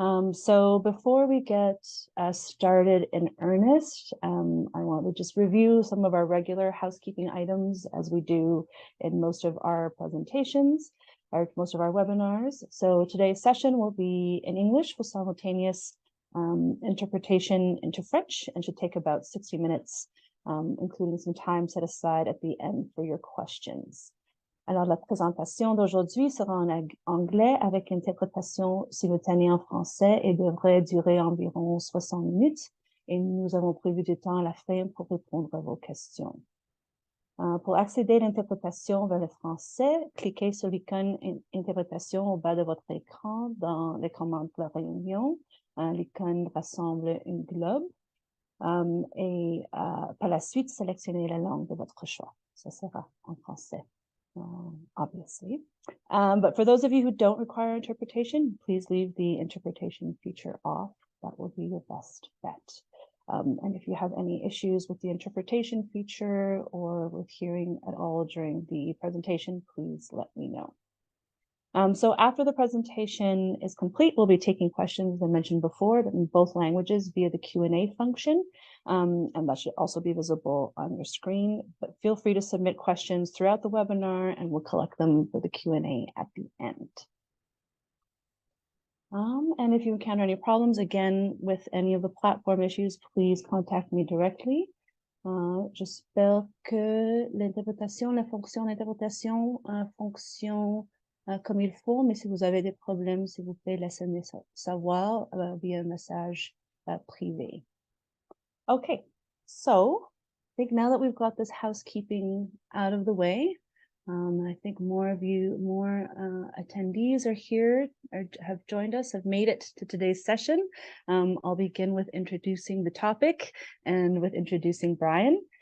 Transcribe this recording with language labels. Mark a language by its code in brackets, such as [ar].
[en] So before we get started in earnest, I want to just review some of our regular housekeeping items as we do in most of our presentations, or most of our webinars. So today's session will be in English with simultaneous interpretation into French and should take about 60 minutes, including some time set aside at the end for your questions. [fr] Alors, la présentation d'aujourd'hui sera en anglais avec interprétation simultanée en français et devrait durer environ 60 minutes. Et nous avons prévu du temps à la fin pour répondre à vos questions. Pour accéder à l'interprétation vers le français, cliquez sur l'icône interprétation au bas de votre écran dans les commandes de la réunion. L'icône rassemble un globe et par la suite, sélectionnez la langue de votre choix. Ça sera en français, obviously. [en] But for those of you who don't require interpretation, please leave the interpretation feature off. That will be your best bet. And if you have any issues with the interpretation feature or with hearing at all during the presentation, please let me know. So after the presentation is complete, we'll be taking questions, as I mentioned before, in both languages via the Q&A function, and that should also be visible on your screen. But feel free to submit questions throughout the webinar, and we'll collect them for the Q&A at the end. And if you encounter any problems, again, with any of the platform issues, please contact me directly. [fr] J'espère que l'interprétation, la fonction d'interprétation fonctionne comme il faut, mais si vous avez des problèmes, s'il vous plaît, laissez-moi savoir via un message privé. [en] Okay, so I think now that we've got this housekeeping out of the way, I think more attendees are here or have joined us, have made it to today's session. I'll begin with introducing the topic and with introducing Brian.